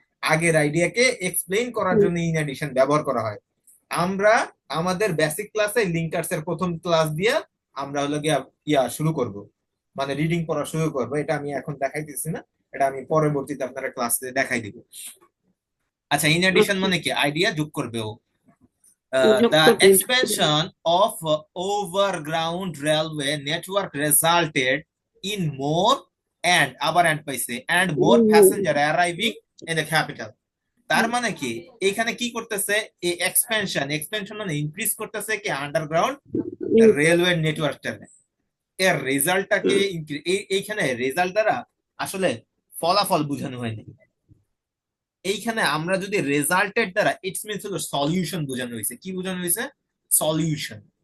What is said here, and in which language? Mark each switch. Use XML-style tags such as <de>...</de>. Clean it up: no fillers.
<bn>আগের আইডিয়াকে এক্সপ্লেইন করার জন্য ইন এডিশন ব্যবহার করা হয়। আমরা আমাদের বেসিক ক্লাসে লিঙ্কার্স এর প্রথম ক্লাস দিয়ে আমরা হলো গিয়া শুরু করব, মানে রিডিং পড়া শুরু করব। এটা আমি এখন দেখাইতেছি না, এটা আমি পরবর্তীতে আপনারা ক্লাসে দেখাই দিব। আচ্ছা, ইন এডিশন ওকে। মানে কি, আইডিয়া যোগ করবে ও। যোগ</bn> <en>The</en> <bn>করবে।</bn> <en>expansion of overground railway network resulted in more and</en> <bn>আবার and পাইছে</bn> <en>and more passenger arriving in the capital।</en> <bn>তার মানে কি, এখানে কি করতেছে, এই এক্সপেনশন এক্সপেনশন মানে ইনক্রিজ করতেছে কি আন্ডারগ্রাউন্ড রেলওয়ে নেটওয়ার্কটা। এর রেজাল্টটাকে এইখানে রেজাল্ট দ্বারা আসলে ফলাফল বোঝানো হয়নি। এইখানে আমরা যদি রেজাল্টের দ্বারা ইটস মিনস হলো সলিউশন বোঝানো হয়েছে। কি বোঝানো হয়েছে? সলিউশন।</bn>